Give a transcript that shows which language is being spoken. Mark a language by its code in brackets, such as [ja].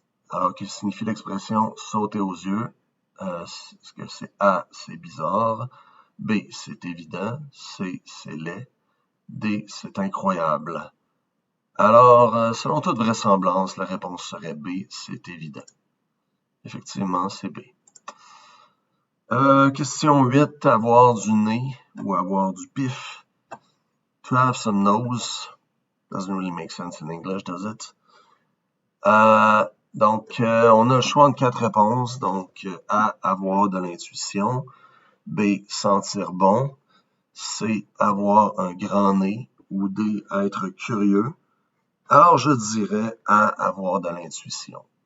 [fr] Alors, que signifie l'expression sauter aux yeux? Est-ce que c'est A, c'est bizarre, B, c'est évident, C, c'est laid, D, c'est incroyable. Alors, selon toute vraisemblance, la réponse serait B, c'est évident. Effectivement, c'est B. Question 8, avoir du nez ou avoir du pif. [en] To have some nose doesn't really make sense in English, does it? [fr] Donc, on a le choix de 4 réponses. Donc, A, avoir de l'intuition. B, sentir bon. C, avoir un grand nez. Ou D, être curieux. Alors, je dirais A, avoir de l'intuition.